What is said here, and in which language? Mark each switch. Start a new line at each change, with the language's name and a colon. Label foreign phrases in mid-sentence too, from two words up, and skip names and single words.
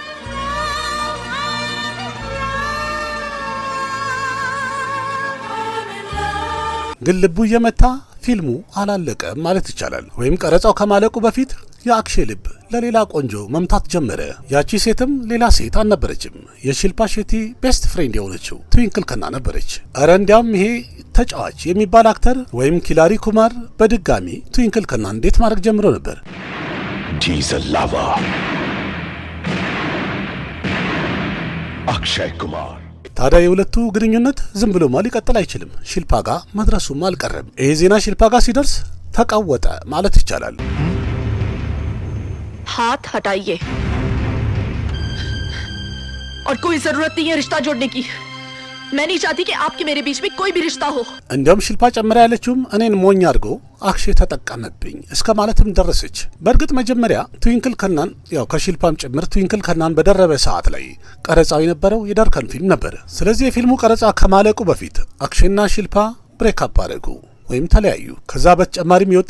Amharic: ግን ልቡ እየመታ ፊልሙ አላለቀም ማለት ይቻላል። ወይም ቀረጻው ከማለቁ በፊት የአክሼ ልብ ለሌላ ቆንጆ መምታት ጀመረ። ያቺ ሴትም ሌላ ሴት አልነበረችም። የሺልፓ ሼቲ
English: best friend
Amharic: የሆነችው ትዊንክል ከና ነበረች። እረ እንዲያውም ይሄ ተጫዋች የሚባል አክተር ወይም ኪላሪ ኩማር በድጋሚ ትዊንክል ከና እንዴት ማድረግ ጀምሮ ነበር። ጂዘላቫ አክሼይ ኩማር። ታዲያ የሁለቱ ግንኙነት ዝም ብሎማ ሊቀጥል አይችልም። ሺልፓ ጋር መድረሱም አልቀረም። ይሄ ዜና ሺልፓ ጋር ሲደርስ ተቃወጠ ማለት ይቻላል።
Hindi: हाथ हटाइए और कोई जरूरत नहीं है रिश्ता जोड़ने की। मैं नहीं चाहती कि आपके मेरे बीच में कोई भी रिश्ता हो।
Amharic: እንዲያውም ሺልፓ ጨምራ ያለችውም እኔን ሞኝ አድርጎ አክሼ ተጠቀመብኝ እስከ ማለትም ደረሰች። በእርግጥ መጀመሪያ ትዊንክል ከናን ያው ከሺልፓም ጭምር ትዊንክል ከናን በደረበ ሰዓት ላይ ቀረጻው የነበረው የደርከን ፊልም ነበር። ስለዚህ የፊልሙ ቀረጻ ከማለቁ በፊት አክሼና ሺልፓ
English: break up
Amharic: አደረጉ ወይም ተለያዩ። ከዛ በተጨማሪም የወጣ